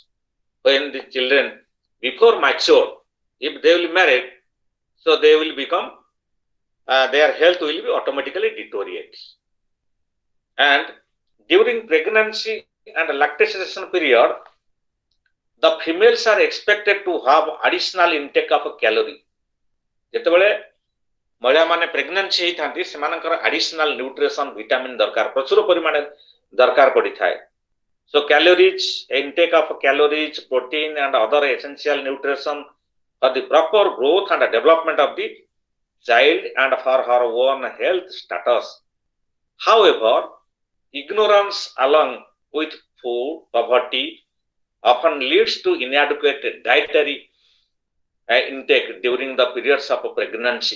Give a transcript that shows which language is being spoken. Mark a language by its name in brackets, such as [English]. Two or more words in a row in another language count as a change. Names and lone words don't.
[English] When the children before mature, if they will marry, so they will become, their health will be automatically deteriorate. And during pregnancy and lactation period, the females are expected to have additional intake of calorie. [Odia] ଯେତେବେଳେ ମହିଳା ମାନେ ପ୍ରେଗନେନ୍ସି ହେଇଥାନ୍ତି ସେମାନଙ୍କର [English] additional nutrition vitamin [Odia] ଦରକାର, ପ୍ରଚୁର ପରିମାଣରେ ଦରକାର ପଡିଥାଏ. [English] So calories, intake of calories, protein and other essential nutrition for the proper growth and development of the child and for her own health status. However, ignorance along with food poverty often leads to inadequate dietary intake during the periods of pregnancy.